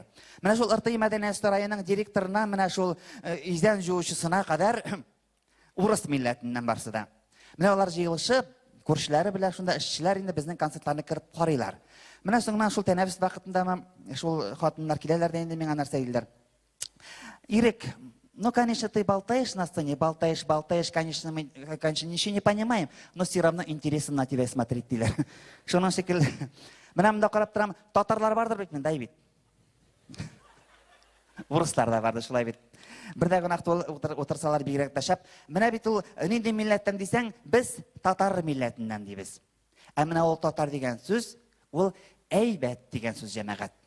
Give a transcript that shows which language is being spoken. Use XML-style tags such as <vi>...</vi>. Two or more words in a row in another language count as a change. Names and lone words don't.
<tt>Менә шул РТИ мәдәният сараеның директорына, менә шул изән җуучысына кадәр урыс милләтеннән барсы да. Менә алар җыелышып, күршеләре белән шунда эшчеләр инде безнең концертларны кирип карыйлар. Менә соңыннан шул тәнәфес вакытында шул хатыннар киләләр дә инде миңа нәрсә диләр.</tt> <ru>Ирек, ну, конечно, ты болтаешь на сцене, болтаешь, конечно, мы, конечно, ничего не понимаем, но все равно интересно на тебя смотреть,</ru> <tt>диләр. Шуның шикелле. Менә монда карап торам, татарлар бардыр бит монда бит. Урыслар да барды, шулай бит. Бердә генә утырсалар бигрәк тә шәп. Менә бит ул нинди милләттән дисәң, без татар милләтеннән дибез. Ә менә ул татар дигән сүз, ул әйбәт дигән сүз, җәмәгать.</tt>